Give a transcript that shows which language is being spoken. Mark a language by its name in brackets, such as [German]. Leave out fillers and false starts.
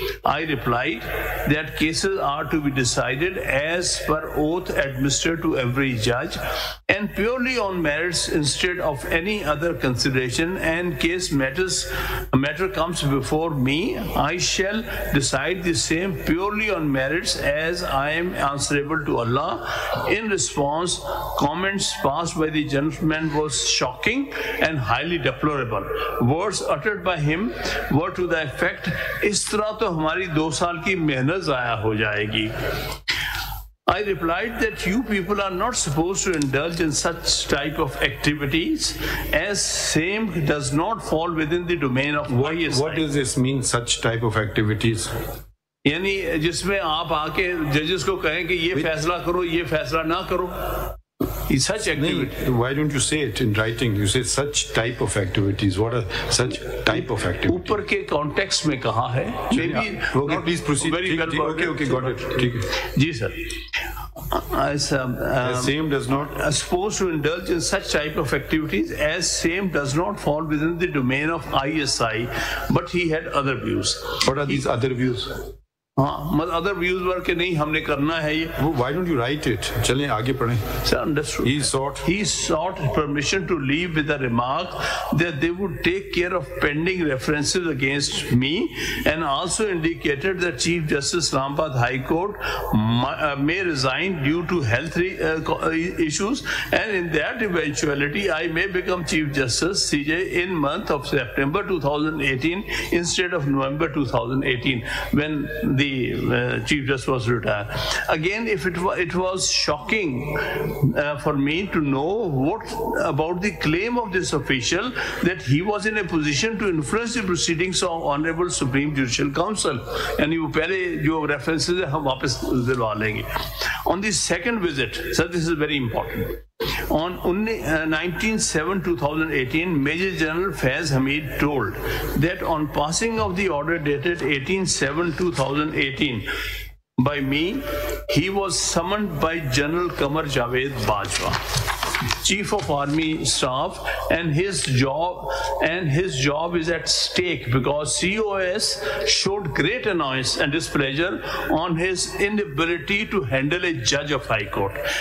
[English] I replied that cases are to be decided as per oath administered to every judge and purely on merits instead of any other consideration, and case matter comes before me, I shall decide the same purely on merits as I am answerable to Allah. In response, comments passed by the gentleman was shocking and highly deplorable. Words uttered by him were to the effect, [Hindi] इस तरह तो हमारी 2 साल की मेहनत ज़ाया हो जाएगी. [English] I replied that you people are not supposed to indulge in such type of activities, as same does not fall within the domain of ISI. What does this mean, such type of activities? [Hindi] यानी जिसमें आप आके जजेस को कहें कि ये फैसला करो, ये फैसला ना करो. [English] Such activity. Why don't you say it in writing? You say such type of activities. What are such type of activities? [Hindi] ऊपर के context में कहा है. [English] Maybe. Okay, please proceed. Very well. Okay, got it. [Hindi] ठीक है. जी sir. [English] Same does not supposed to indulge in such type of activities, as same does not fall within the domain of ISI, but he had other views. What are these other views? [Hindi] हाँ, [English] other views were [Hindi] कि नहीं हमने करना है ये. [English] Why don't you write it? [Hindi] चलें आगे पढ़ें. [English] Sir, understood. He sought permission to leave with a remark that they would take care of pending references against me, and also indicated that Chief Justice Islamabad High Court may resign due to health issues, and in that eventuality I may become Chief Justice CJ in month of September 2018 instead of November 2018 when the Chief Justice was retired. Again, if it was shocking for me to know what about the claim of this official that he was in a position to influence the proceedings of Honorable Supreme Judicial Council. [Hindi] यानी वो पहले जो references है हम वापस दिलवा लेंगे. [English] On the second visit, sir, this is very important. On 19/7/2018, Major General Faez Hamid told that on passing of the order dated 18/7/2018 by me, he was summoned by General Qamar Javed Bajwa, Chief of Army Staff, and his job is at stake because COS showed great annoyance and displeasure on his inability to handle a judge of High Court.